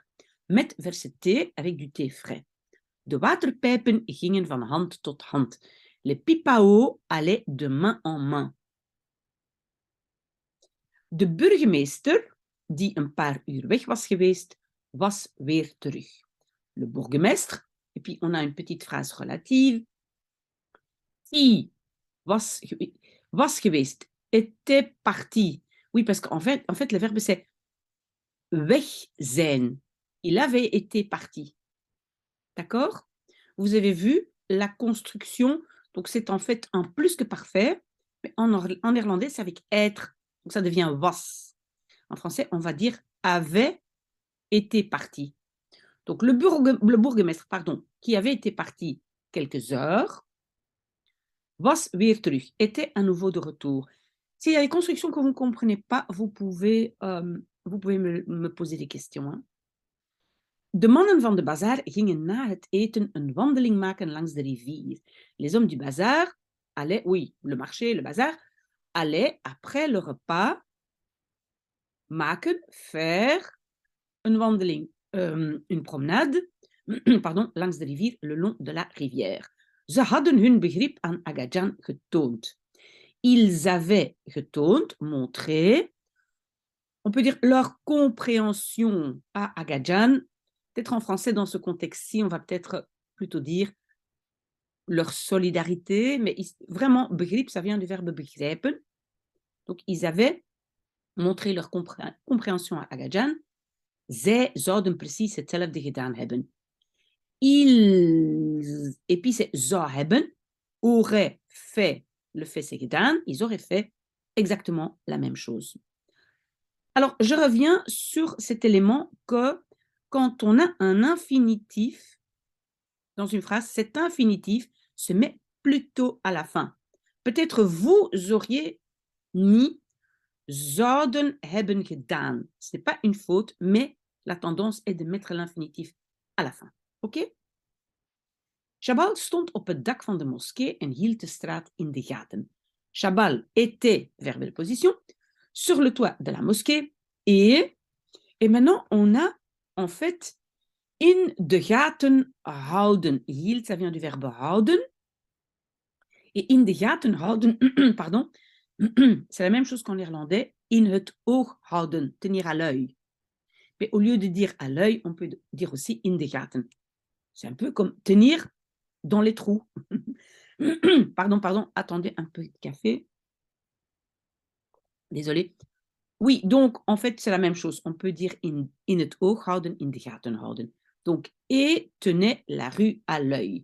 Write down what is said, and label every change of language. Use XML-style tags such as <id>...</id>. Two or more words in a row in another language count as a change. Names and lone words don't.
<nl>Met verse thee,</nl> <fr>avec du thé frais.</fr> <nl>De waterpijpen gingen van hand tot hand.</nl> <fr>Le pipe à eau allait de main en main.</fr> <nl>De burgemeester, die een paar uur weg was geweest, was weer terug.</nl> <fr>Le bourgmestre, et puis on a une petite phrase relative, qui</fr> <nl>was geweest,</nl> <fr>était parti. Oui, parce qu'en fait, le verbe c'est</fr> <nl>weg zijn.</nl> <fr>Il avait été parti. D'accord? Vous avez vu la construction, donc c'est en fait un plus que parfait, mais en néerlandais, c'est avec être, donc ça devient was. En français, on va dire avait été parti. Donc le bourgmestre, qui avait été parti quelques heures,</fr> <nl>was weer terug,</nl> <fr>était à nouveau de retour. S'il y a des constructions que vous ne comprenez pas, vous pouvez me poser des questions. Hein.</fr> <nl>De mannen van de bazaar gingen na het eten een wandeling maken langs de rivier.</nl> <fr>Les hommes du bazar allaient, oui, le marché, le bazar, allaient après le repas maken, faire une wandeling, une promenade,</fr> <nl>langs de rivier,</nl> <fr>le long de la rivière.</fr> <nl>Ze hadden hun begrip aan Agajan getoond.</nl> <fr>Ils avaient getoond, montré, on peut dire leur compréhension à Agajan, peut-être en français, dans ce contexte-ci, on va peut-être plutôt dire leur solidarité, mais vraiment, begrip, ça vient du verbe begrijpen. Donc, ils avaient montré leur compréhension à Agajan.</fr> <nl>Zij zouden precies hetzelfde gedaan hebben.</nl> <fr>Et puis c'est</fr> <nl>zou hebben,</nl> <fr>aurait fait, le fait c'est gedaan, ils auraient fait exactement la même chose. Alors, je reviens sur cet élément que quand on a un infinitif dans une phrase, cet infinitif se met plutôt à la fin. Peut-être vous auriez mis</fr> <nl>zouden hebben gedaan.</nl> <fr>Ce n'est pas une faute, mais la tendance est de mettre l'infinitif à la fin. Oké?</fr> <nl>Chabal stond op het dak van de moskee en hield de straat in de gaten.</nl> <fr>Chabal était, verbe de position, sur le toit de la mosquée et maintenant on a en fait</fr> <nl>in de gaten houden.</nl> <fr>Hield, ça vient du verbe houden. Et</fr> <nl>in de gaten houden,</nl> <fr>pardon, c'est la même chose qu'en néerlandais,</fr> <nl>in het oog houden,</nl> <fr>tenir à l'œil. Mais au lieu de dire à l'œil, on peut dire aussi</fr> <nl>in de gaten.</nl> <fr>C'est un peu comme tenir dans les trous. Pardon, attendez un peu de café. Désolé. Oui, donc en fait, c'est la même chose. On peut dire</fr> <nl>in het oog houden, in de gaten houden.</nl> <fr>Donc, et tenait la rue à l'œil.</fr>